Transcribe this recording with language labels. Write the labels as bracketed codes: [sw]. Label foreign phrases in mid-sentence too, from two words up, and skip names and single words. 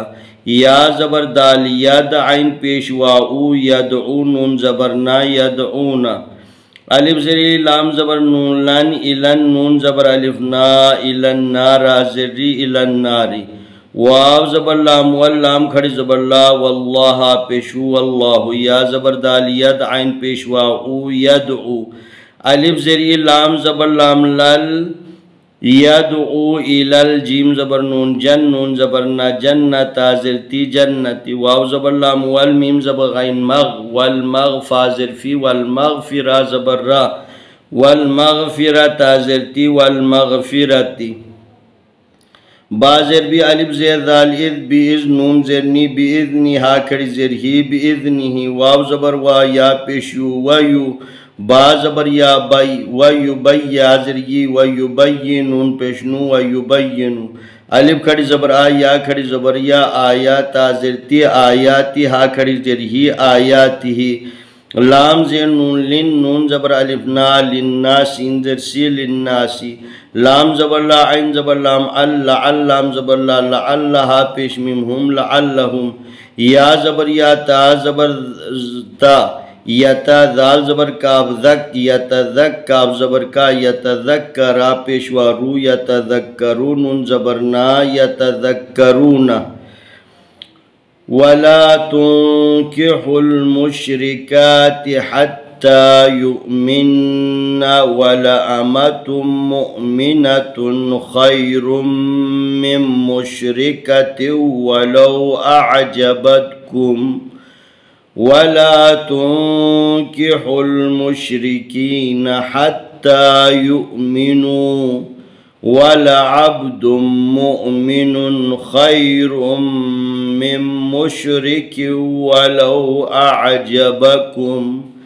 [ur] یا زبر دال ید عین پیشوا او یدعو نون زبر نا یدعونا الف زری لام زبر نون لن الن نون زبر الف نا الن نارا زری الن ناری واو زبر لام واللام کھڑی زبر لا واللہ پیشو واللہ یا زبر دال ید عین پیشوا او یدعو الف زری لام زبر لام لل یدعو الال جیم زبر نون جن نون زبر نا جنتا زرتی جنتی واو زبر لام والمیم زبر غین مغ والمغفا زرفی والمغفرہ زبر را والمغفرہ زرتی والمغفرتی با زر بی الف زیر دال اذ بی اذ نون زرنی بی اذنی ہا کھڑی زرہی بی اذنی واو زبر وا یا پیشو ویو با زبر یا بی ویبی یا زرگی ویبینون پیشنو ویبینو الف کھڑی زبر آ یا کھڑی زبر یا آیاتا زرتی آیاتی ہا کھڑی زرہی آیاتی ہی لام زین نون لن نون زبر الف نا لنناسی زرسی لنناسی لام زبر لا عین زبر لام اللام زبر لا لعلہا پیش میم ہم لعلہم یا زبر یا تا زبر تا یتا ذال زبر کاف ذک یتذک کاف زبر کا یتذکرا پیشوا رو یتذکرون نون زبر نا یتذکرون [ar] ولا تنكحوا المشركات حتى يؤمن ولأمة مؤمنة خير من مشركة ولو أعجبتكم ولا تنكحوا المشركين حتى يؤمنوا ولعبد مؤمن خير من مشرك ولو أعجبكم